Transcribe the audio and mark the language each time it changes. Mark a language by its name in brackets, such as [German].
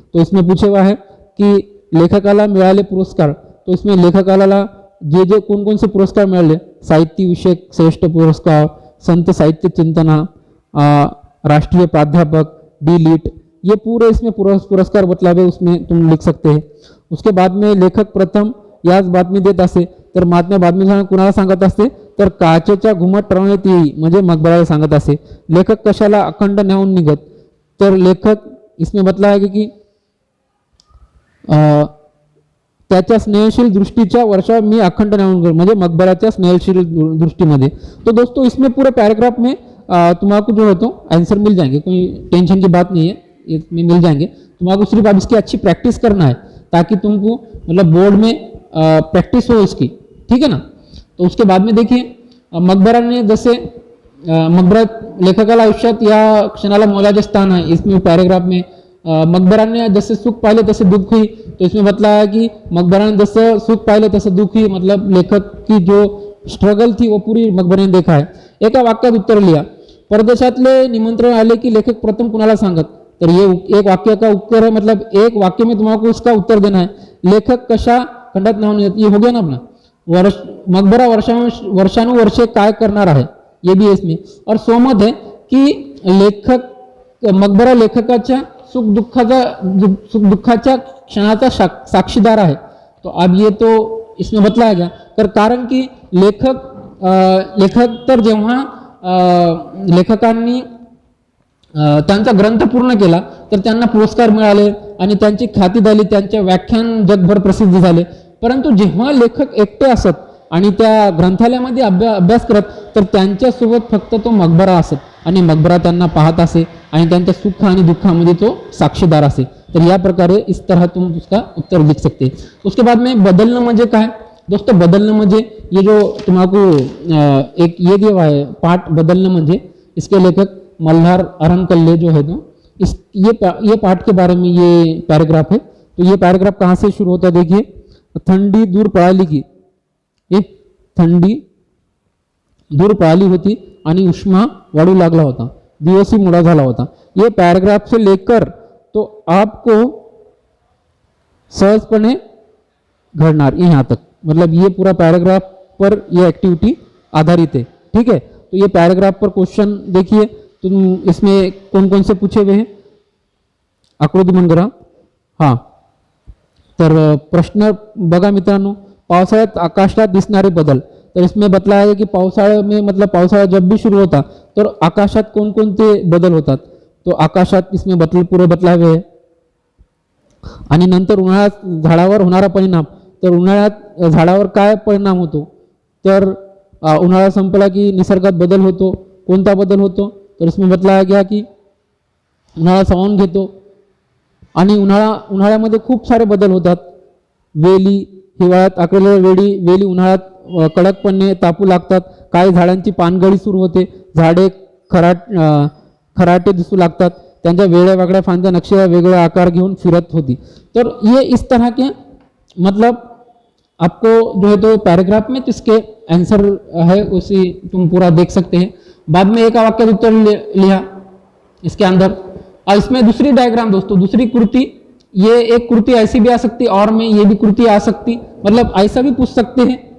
[Hindi] तो इसमें पूछे हुआ है कि [Marathi] लेखकाला मिळाले पुरस्कार. [Hindi] तो इसमें लेखकाला जे कोण से पुरस्कार मिळाले, साहित्य विषयक श्रेष्ठ पुरस्कार, संत साहित्य चिंतना, राष्ट्रीय प्राध्यापक, डी.लिट, ये पूरे इसमें पुरस्कार बतलावे उसमें तुम लिख सकते हैं. उसके बाद में [Marathi] लेखक प्रथम याच बातमी देत असे तर बातमी कुणाला सांगत असते तर काचेच्या घुमट टरवण्यात येई म्हणजे मकबराला सांगत असे. लेखक कशाला अखंड न्याहून निघत, तर लेखक [Hindi] इसमें बतला है [Marathi] की त्याच्या स्नेहशील दृष्टीच्या वर्षावर मी अखंड न्याहून म्हणजे मकबराच्या स्नेहशील दृष्टीमध्ये. [Hindi] तो दोस्तों इसमें पूरे पैराग्राफ में तुम्हारा जो है तो आंसर मिल जाएंगे, कोई टेंशन की बात नहीं है, इसमें मिल जाएंगे. तुम्हारा सिर्फ अब इसकी अच्छी प्रैक्टिस करना है ताकि तुमको मतलब बोर्ड में प्रैक्टिस हो इसकी. ठीक है ना. तो उसके बाद में देखिए [Marathi] मकबराने जैसे मकबरा लेखकाला आयुष्यात या क्षणाला मोलाचे स्थान आहे. इसमें पैराग्राफ में मकबराने जैसे सुख पाहिले तसे दुख हुई. [Hindi] तो इसमें बताया कि [Marathi] मकबराने जैसे सुख पाहिले तसे दुख हुई, [Hindi] मतलब लेखक की जो स्ट्रगल थी वो पूरी मकबरे ने देखा है. [Marathi] एका वाक्यात उत्तर लिहा. परदेशातले निमंत्रण आले की लेखक प्रथम कुणाला सांगत, [Hindi] तर ये एक वाक्य का उत्तर है, मतलब एक वाक्य में तुम्हारा उसका उत्तर देना है. [Marathi] लेखक कशा खंडात न्याहून येत, [Hindi] ये हो गया ना अपना. [Marathi] मकबरा वर्षानुवर्षे काय करणार आहे, ये भी इसमें. और सोमत है कि मकबरा लेखकाच्या सुख दुःखाच्या क्षणाचा साक्षीदार आहे. [Hindi] तो अब ये तो इसमें बतलाया गया [Marathi] तर कारण की लेखक तर जेव्हा लेखकांनी त्यांचा ग्रंथ पूर्ण केला तर त्यांना पुरस्कार मिळाले आणि त्यांची ख्याती झाली, त्यांचे व्याख्यान जगभर प्रसिद्ध झाले. परंतु जेव्हा लेखक एकटे असत आणि त्या ग्रंथालयामध्ये अभ्यास करत तर त्यांच्यासोबत फक्त तो मकबरा असत आणि मकबरा त्यांना पाहत असे आणि त्यांच्या सुख आणि दुःखामध्ये तो साक्षीदार असे. तर या प्रकारे [Hindi] इस तरह तुम उसका उत्तर लिख सकते. उसके बाद में बदलणं म्हणजे काय दोस्तों, बदलणं म्हणजे ये जो तुम्हारा एक ये दिया है पाठ बदलणं म्हणजे, इसके लेखक मल्हार अरंकल्ले जो है तो ये पाठ के बारे में ये पैराग्राफ है. तो ये पैराग्राफ कहाँ से शुरू होता है देखिए. [Marathi] थंडी दूर पळाली की, एक थंडी दूर पळाली होती आणि उष्मा वाढू लागला होता, दिवसही मोडा झाला होता. [Hindi] ये पैराग्राफ से लेकर तो आपको सहजपणे घडणार यहाँ तक, मतलब ये पूरा पैराग्राफ पर ये एक्टिविटी आधारित है। ठीक है, तो ये पैराग्राफ पर क्वेश्चन देखिए तुम, इसमें कौन कौन से पूछे हुए हैं, [Marathi] आकृती बंद करा। हां, तर प्रश्न बघा मित्रांनो, पावसाळ्यात आकाशात दिसणारे बदल। [Hindi] तर इसमें बतलाया है कि पावसाळ्या में मतलब पावसाळा जब भी शुरू होता तर [Marathi] आकाशात कोणकोणते बदल होतात, [Hindi] तो आकाशात इसमें पूरे बतलाए हुए है। [Marathi] आणि नंतर उन्हाळ्यात झाडावर होणारा परिणाम, तर उन्हाळ्यात झाडावर काय परिणाम होतो, तर उन्हाळा संपला की निसर्गात बदल होतो, कोणता बदल होतो, [Hindi] तर इसमें बतलाया गया की [Marathi] उन्हाळा सावून घेतो आणि उन्हाळ्यामध्ये खूप सारे बदल होतात। वेली हिवाळ्यात आकळलेल्या वेली उन्हाळ्यात कडकपणे तापू लागतात, काही झाडांची पानगळी सुरू होते, झाडे खराटे दिसू लागतात, त्यांच्या वेगळ्या वेगळ्या फांद्या नक्षीला वेगळा आकार घेऊन फिरत होती। [Hindi] तर ये इस तरह के मतलब आपको जो है तो पैराग्राफ में इसके आंसर है उसी तुम पूरा देख सकते हैं। बाद में एक वाक्य उत्तर लिया इसके अंदर, और इसमें दूसरी डायग्राम दोस्तों, दूसरी कृति, ये एक कृति ऐसी भी आ सकती और में ये भी कृति आ सकती, मतलब ऐसा भी पूछ सकते हैं।